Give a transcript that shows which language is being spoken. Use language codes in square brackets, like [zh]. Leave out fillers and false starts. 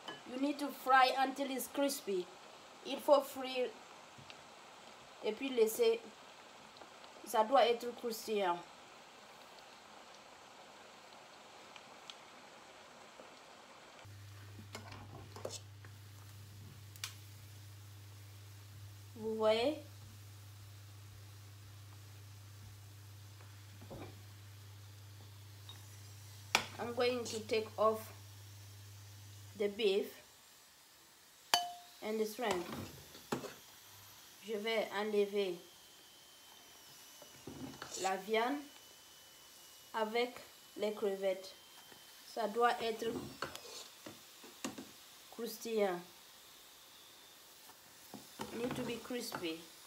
[en] You need to fry until it's crispy. [fr] Il faut frire et puis laisser. Ça doit être croustillant. Vous voyez? [en] I'm going to take off the beef and the shrimp. [fr] Je vais enlever la viande avec les crevettes. Ça doit être croustillant. [en] Need to be crispy.